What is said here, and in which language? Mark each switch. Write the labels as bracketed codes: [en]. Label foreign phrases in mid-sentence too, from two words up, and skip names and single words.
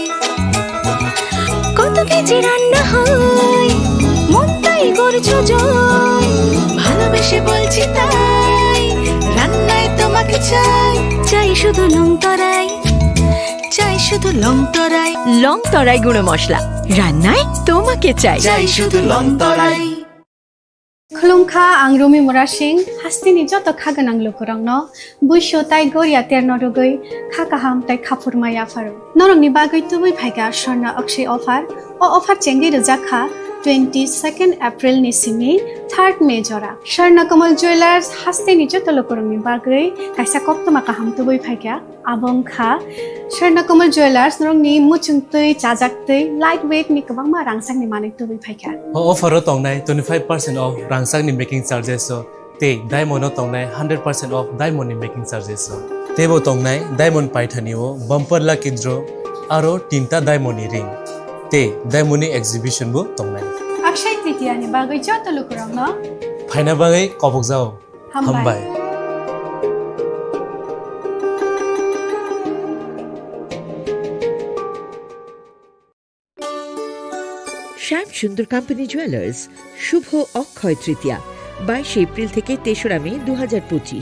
[bn] কত কেজি রান্না হয় মন তাই করছো জয়, ভালোবেসে বলছি তাই রান্নায় তোমাকে চাই। চাই শুধু লংতরাই, চাই শুধু লংতরাই। লংতরাই গুঁড়ো মশলা, রান্নায় তোমাকে চাই। চাই শুধু লংতরাই। [trp] खुलुमखा आं रमि मुरासिं हास्तिनि जत खागोनां लोगोरांनो बैसो ताइ गरिया तेरनो रुगै खा काहाम ताइ खाफुरमाय आफारो नरंनि बागै तुबै फाइगा स्वर्ण अक्षय अफार ओ अफार चेंगि रजाखा 22 एप्रिल नि सिमि 3 मे जरा स्वर्ण कमल ज्वेलर्स हास्तिनि जत लोगोरांनि बागै काइसा कप्तमा काहाम तुबै फाइगा आबंखा स्वर्ण कमल ज्वेलर्स नरंनि मुचुंतै चाजाक्तै [en] light weight [trp] नि गोबांमा रांसांनि माने तुबै फाइगा अफारो तंनाय 25% अफ रांसांनि [en] making charges [trp] ते डायमंड तंनाय 100% अफ डायमंड नि [en] making charges [trp] तेबो तंनाय डायमंड पाइथानिओ [en] bumper lucky draw [trp] आरो 3टा डायमंड नि रिंग ते डायमंड नि एक्जिबिशन बो तंनाय अक्षय तृतीया नि बागै जत लोगोरांनो फाइना बागै कबक जाओ हामबाय। [bn] শ্যাম সুন্দর কোম্পানি জুয়েলার্স শুভ অক্ষয় তৃতীয়া 22 এপ্রিল থেকে 3রা মে 2025।